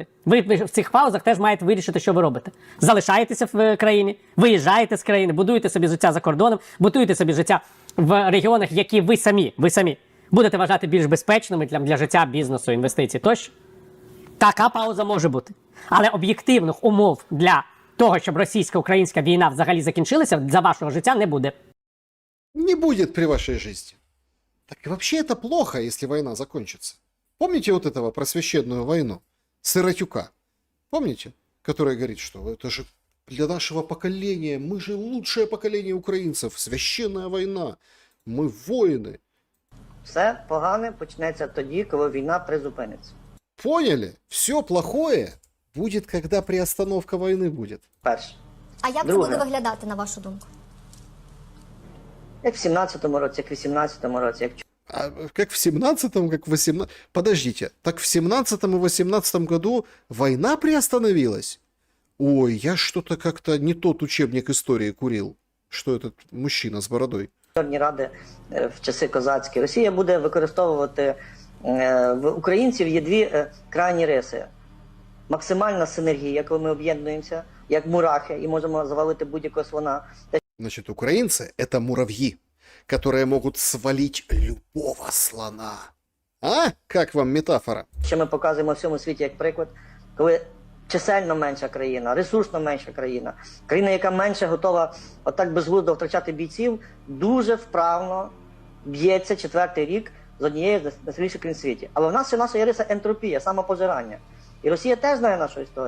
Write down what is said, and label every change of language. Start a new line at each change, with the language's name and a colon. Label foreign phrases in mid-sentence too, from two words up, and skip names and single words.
Ukrainian: Ви в цих паузах теж маєте вирішити, що ви робите. Залишаєтеся в країні, виїжджаєте з країни, будуєте собі життя за кордоном, будуєте собі життя в регіонах, які ви самі будете вважати більш безпечними для життя, бізнесу, інвестицій тощо. Така пауза може бути. Але об'єктивних умов для того, щоб російсько-українська війна взагалі закінчилася, за вашого життя не буде.
Russian: Не будет при вашей жизни. Так и вообще это плохо, если война закончится. Помните вот этого про священную войну? Сыротюка. Помните? Который говорит, что это же для нашего поколения, мы же лучшее поколение украинцев. Священная война. Мы воины.
Ukrainian: Все погане почнеться тоді, коли війна призупиниться.
Russian: Поняли? Все плохое будет, когда приостановка войны будет.
Ukrainian: Перше. А як це Друге. буде виглядати, на вашу думку? Як в 17-му році, як в 18-му році, як
Russian: А как в 17-м, как в 18-м... Подождите, так в 17-м и 18-м году война приостановилась? Ой, я что-то как-то не тот учебник истории курил, что этот мужчина с бородой.
Ukrainian: Чорні ради в часи козацькі. Росія буде використовувати, в українців є дві крайні риси. Максимальна синергія, коли ми об'єднуємося, як мурахи, і можемо завалити будь-якого слона.
Russian: Значит, украинцы — это муравьи, которые могут свалить любого слона. А? Как вам метафора?
Ukrainian: Що ми показуємо всьому світі як приклад, коли чисельно менша країна, ресурсно менша країна, країна, яка менше готова отак безглуздо втрачати бійців, дуже вправно б'ється 4-й рік з однієї з найсильніших країн в світі. Але в нас ще наша є риса ентропія, самопожирання. І Росія теж знає нашу історію.